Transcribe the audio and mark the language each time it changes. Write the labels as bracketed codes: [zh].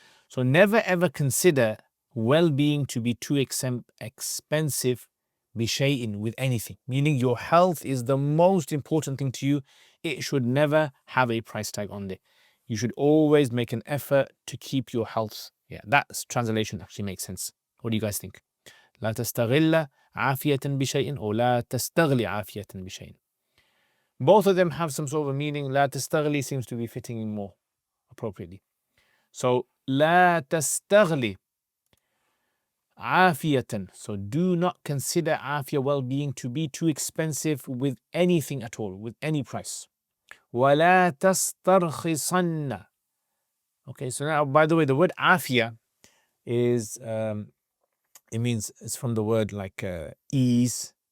[en] So never ever consider well-being to be too expensive bishay'in, with anything. Meaning your health is the most important thing to you. It should never have a price tag on it. You should always make an effort to keep your health. Yeah, that translation actually makes sense. What do you guys think? [ar] لا تستغل عافية بشيء or لا تستغل عافية بشيء. [en] Both of them have some sort of a meaning. [ar] لا تستغلي [en] seems to be fitting in more appropriately. [ar] So لا تستغلي عافية. [en] So do not consider afiyah, well-being, to be too expensive with anything at all, with any price. [ar] ولا تسترخصن. [en] Okay, so now by the way, the word afiyah is it means, it's from the word like ease.